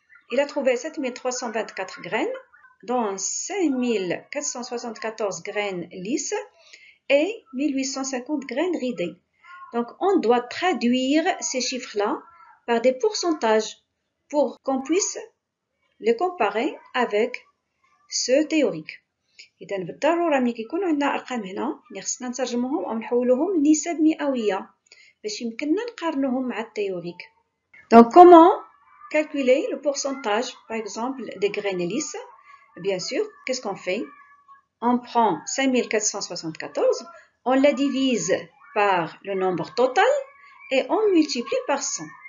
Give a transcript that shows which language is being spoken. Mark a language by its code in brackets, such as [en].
[fr] Il a trouvé 7324 graines, dont 5474 graines lisses et 1850 graines ridées. Donc, on doit traduire ces chiffres-là par des pourcentages pour qu'on puisse les comparer avec ceux théoriques. [ar] إذا بالضرورة ملي كيكونوا عندنا أرقام هنا خصنا نترجموهم أو نحولوهم لنسب مئوية باش يمكننا نقارنوهم مع التhéorique. [fr] Donc, comment calculer le pourcentage, par exemple, des graines lisses? Bien sûr, qu'est-ce qu'on fait? On prend 5474, on la divise par le nombre total et on multiplie par 100.